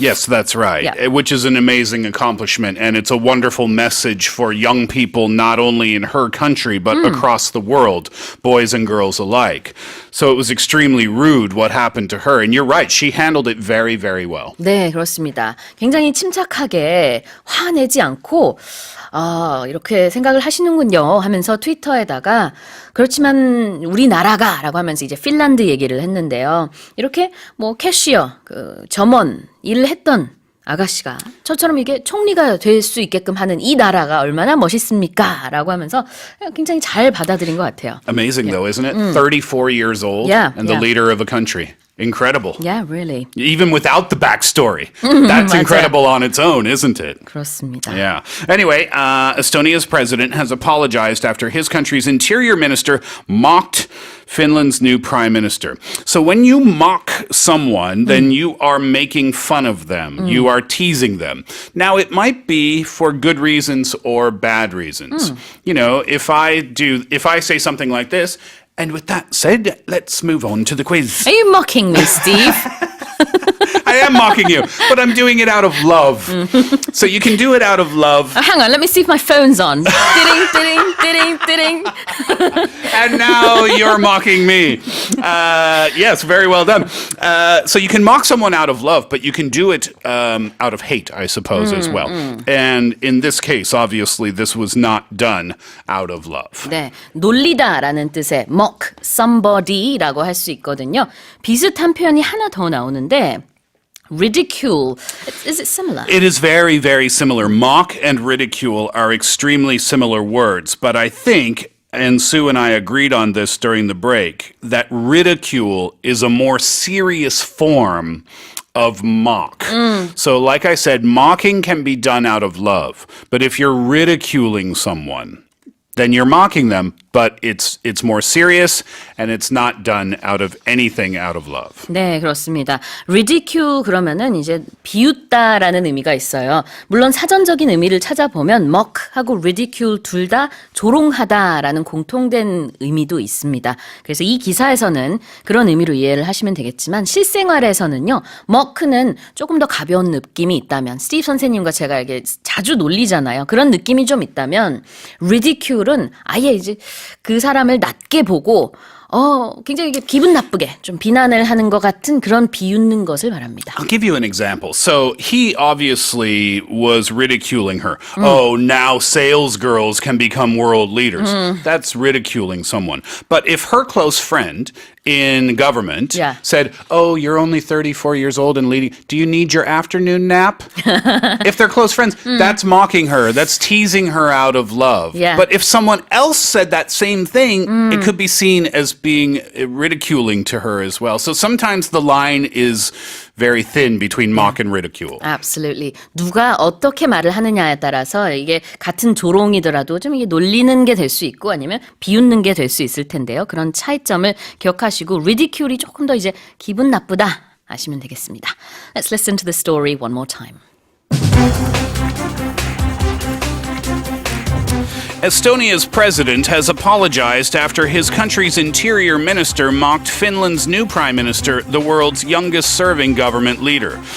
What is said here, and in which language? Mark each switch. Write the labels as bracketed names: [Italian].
[English] Yes, that's right, Yeah. which is an amazing accomplishment. And it's a wonderful message for young people, not only in her country, but across the world, boys and girls alike. So it was extremely rude what happened to her. And you're right, she handled it very, very well. [Korean] 네, 그렇습니다. 굉장히 침착하게 화내지 않고 이렇게 생각을 하시는군요 하면서 트위터에다가 그렇지만 우리나라가 라고 하면서 이제 핀란드 얘기를 했는데요. 이렇게 뭐 캐시어, 점원 일을 했던 아가씨가 저처럼 이게 총리가 될 수 있게끔 하는 이 나라가 얼마나 멋있습니까? 라고 하면서 굉장히 잘 받아들인 것 같아요. [English] Amazing though, isn't it? 34 years old and the leader of a country. Incredible. Yeah, really. Even without the backstory. That's incredible on its own, isn't it? [Korean] 그렇습니다. [English] Yeah. Anyway, Estonia's president has apologized after his country's interior minister mocked Finland's new prime minister. So when you mock someone, then you are making fun of them. You are teasing them. Now, it might be for good reasons or bad reasons. You know, if I say something like this, and with that said, let's move on to the quiz. Are you mocking me, Steve? I am mocking you, but I'm doing it out of love. So you can do it out of love. Hang on, let me see if my phone's on. Ding, ding, ding, ding. And now you're mocking me. Yes, very well done. So you can mock someone out of love, but you can do it out of hate, I suppose, as well. And in this case, obviously, this was not done out of love. [Korean] 네, 놀리다라는 뜻의 [English] mock somebody [Korean] 라고 할 수 있거든요. 비슷한 표현이 하나 더 나오는데 ridicule. [English] Is it similar? It is very, very similar. Mock and ridicule are extremely similar words, but I think, and Sue and I agreed on this during the break, that ridicule is a more serious form of mock. So like I said, mocking can be done out of love, but if you're ridiculing someone, then you're mocking them, but it's more serious and it's not done out of anything out of love. [Korean] 네, 그렇습니다. ridicule 그러면은 이제 비웃다라는 의미가 있어요. 물론 사전적인 의미를 찾아보면 mock하고 ridicule 둘 다 조롱하다라는 공통된 의미도 있습니다. 그래서 이 기사에서는 그런 의미로 이해를 하시면 되겠지만 실생활에서는요, mock는 조금 더 가벼운 느낌이 있다면 스티브 선생님과 제가 이게 자주 놀리잖아요. 그런 느낌이 좀 있다면 ridicule은 아예 이제 그 사람을 낮게 보고 굉장히 기분 나쁘게 좀 비난을 하는 것 같은 그런 비웃는 것을 말합니다. [English] I'll give you an example. So he obviously was ridiculing her. Oh, now sales girls can become world leaders. That's ridiculing someone. But if her close friend in government said, oh, you're only 34 years old and leading, do you need your afternoon nap? If they're close friends, that's mocking her. That's teasing her out of love. Yeah. But if someone else said that same thing, it could be seen as being ridiculing to her as well. So sometimes the line is very thin between mock and ridicule. Absolutely. [Korean] 누가 어떻게 말을 하느냐에 따라서 이게 같은 조롱이더라도 좀 이게 놀리는 게 될 수 있고 아니면 비웃는 게 될 수 있을 텐데요. 그런 차이점을 기억하시고 ridicule이 조금 더 이제 기분 나쁘다 하시면 되겠습니다. [English] Let's listen to the story one more time. Estonia's president has apologized after his country's interior minister mocked Finland's new prime minister, the world's youngest-serving government leader.